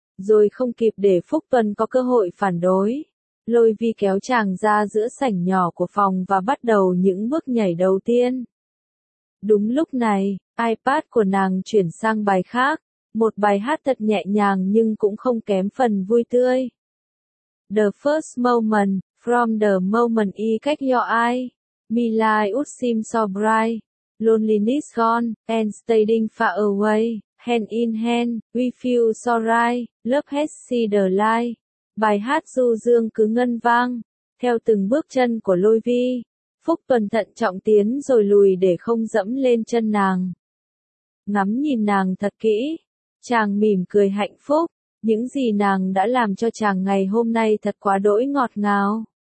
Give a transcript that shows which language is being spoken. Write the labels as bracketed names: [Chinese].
[Vietnamese] Rồi không kịp để Phúc Tuần có cơ hội phản đối. Lôi Vi kéo chàng ra giữa sảnh nhỏ của phòng và bắt đầu những bước nhảy đầu tiên. Đúng lúc này, iPad của nàng chuyển sang bài khác. Một bài hát thật nhẹ nhàng nhưng cũng không kém phần vui tươi. [English] The first moment, from the moment I catch your eye, my life would seem so bright. Loneliness gone, and standing far away, hand in hand, we feel so right, love has seen the light. [Vietnamese] Bài hát du dương cứ ngân vang, theo từng bước chân của Lôi Vi. Phúc Tuần thận trọng tiến rồi lùi để không dẫm lên chân nàng. Ngắm nhìn nàng thật kỹ. Chàng mỉm cười hạnh phúc, những gì nàng đã làm cho chàng ngày hôm nay thật quá đỗi ngọt ngào.